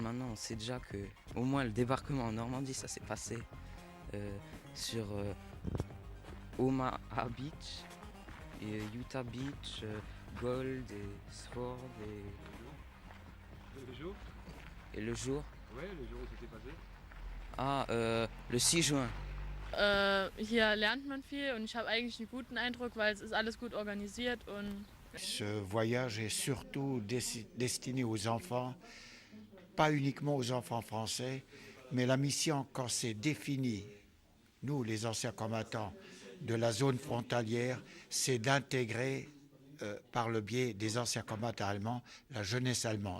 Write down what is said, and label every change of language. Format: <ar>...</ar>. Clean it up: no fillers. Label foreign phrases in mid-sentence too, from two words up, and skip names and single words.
<fr>Maintenant, on sait déjà que, au moins, le débarquement en Normandie, ça s'est passé sur Omaha Beach, et Utah Beach, Gold et Sword Le jour? Et le jour? Ouais, le jour où c'était passé. Ah, le 6 juin.</fr> <de>Hier lernt man viel und ich habe eigentlich einen guten Eindruck, weil es ist alles gut organisiert und</de> <fr>Ce voyage est surtout destiné aux enfants, pas uniquement aux enfants français, mais la mission, quand c'est défini, nous, les anciens combattants de la zone frontalière, c'est d'intégrer, par le biais des anciens combattants allemands, la jeunesse allemande.</fr>